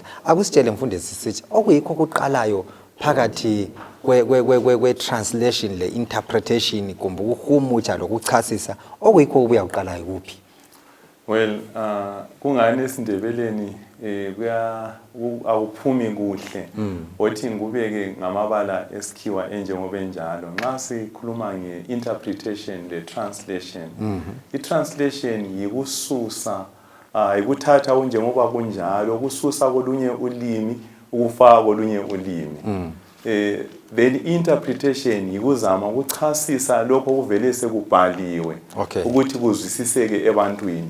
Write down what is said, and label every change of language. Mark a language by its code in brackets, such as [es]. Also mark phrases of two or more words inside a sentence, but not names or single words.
[nd] Akusitshele mfundisi Sitsha okuyikho kuqalayo phakathi kwe translation le interpretation kumbe ukuhumutsha lokuchasisa okuyikho kubuya kuqalayo kuphi? Well, kungani esindebeleni kuya awuphumi kuhle othi ngubeke ngamabala esikhiwa enjengoba enjalo. Nxa sikhuluma ngeinterpretation le translation. I-translation yikususa ikuthatha njengoba kunjalo ukususa kolunye ulimi ukufaka kolunye ulimi. Then interpretation yikuzama ukuchasisa lokho kuvele sekubhaliwe ukuthi kuzwisiseke ebantwini.